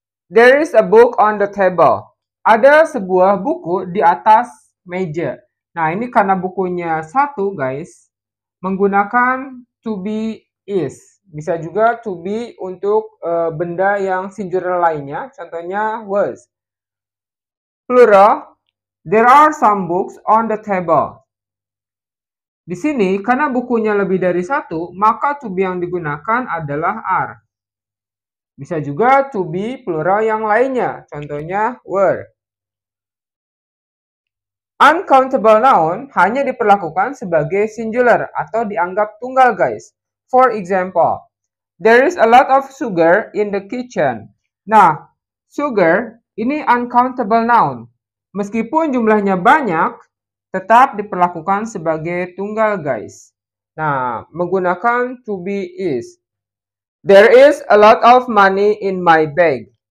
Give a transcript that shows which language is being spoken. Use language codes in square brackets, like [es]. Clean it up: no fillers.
[en] There is a book on the table. [id] Ada sebuah buku di atas meja. Nah, ini karena bukunya satu, guys. Menggunakan to be is. Bisa juga to be untuk benda yang singular lainnya. Contohnya was. [en] Plural, there are some books on the table. [id] Di sini, karena bukunya lebih dari satu, maka to be yang digunakan adalah are. Bisa juga to be plural yang lainnya, contohnya were. Uncountable noun hanya diperlakukan sebagai singular atau dianggap tunggal, guys. [en] For example, there is a lot of sugar in the kitchen. [id] Nah, sugar ini uncountable noun. Meskipun jumlahnya banyak, tetap diperlakukan sebagai tunggal, guys. Nah, menggunakan to be is. [en] There is a lot of money in my bag.